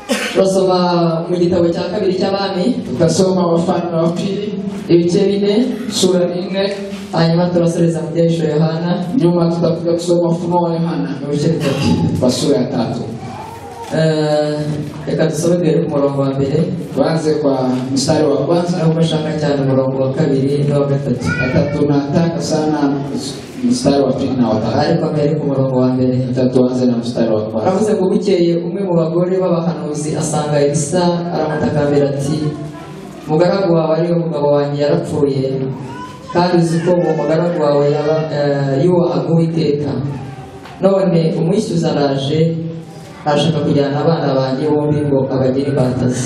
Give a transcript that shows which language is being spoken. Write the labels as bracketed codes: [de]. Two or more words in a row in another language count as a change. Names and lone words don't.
[rw] Turasoma mu gitabo cya kabiri cy'abami, [sw] tutasoma Wafalme wa pili [rw] ibice 4, [sw] sura 4. [rw] hanyuma turasoreza mu byahishuwe Yohana, [sw] Nyuma tutakuja kusoma Ufunuo wa Yohana [rw] ibice 3. [sw] kwa sura ya 3. [rw] Reka dusome mbere ku murongo wa mbere, [sw] Tuanze kwa mstari wa kwanza. [rw] naho bashaka cyane umurongo wa kabiri n'uwa gatatu. [sw] Tunataka sana mstari wa pili na wa tatu. [rw] Ariko mbere ku murongo wa mbere [sw] Tuanze na mstari wa kwanza. [rw] aravuze ngo bukeye umwe mu bagore b'abahanuzi asanga Elisa, aramutakambira ati, mugaragu wawe ariwe mugabo wanjye yarapfuye, kandi uzi ko uwo mugaragu wawe yubahaga Uwiteka, none umwishyuza araje, arashaka kujyana abana banjye bombi ngo abagire imbatazi.